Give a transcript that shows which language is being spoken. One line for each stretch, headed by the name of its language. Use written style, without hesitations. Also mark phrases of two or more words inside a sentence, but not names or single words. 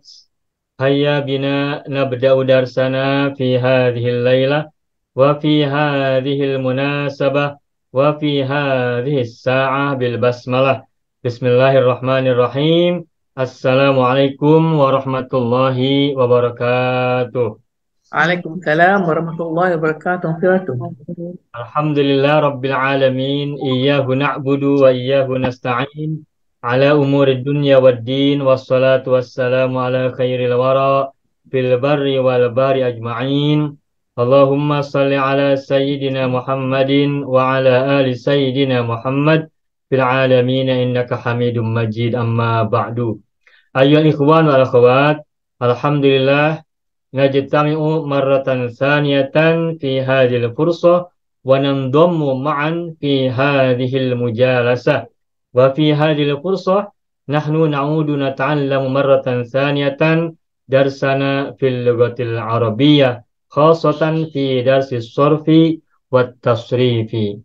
Arabic: هيا بنا نبدأ درسنا في هذه الليلة وفي هذه المناسبة وفي هذه الساعة بالبسملة. بسم الله الرحمن الرحيم. السلام عليكم ورحمة الله وبركاته. وعليكم السلام ورحمة الله وبركاته. الحمد لله رب العالمين. إياه نعبد وإياه نستعين على أمور الدنيا والدين. والصلاة والسلام على خير الورى في البر والبحر أجمعين. اللهم صل على سيدنا محمد وعلى آل سيدنا محمد في العالمين إنك حميد مجيد، أما بعد. أيها الإخوان والأخوات، الحمد لله نجتمع مرة ثانية في هذه الفرصة وننضم معا في هذه المجالسة وفي هذه الفرصة نحن نعود نتعلم مرة ثانية درسنا في اللغة العربية خاصة في درس الصرف والتصريف.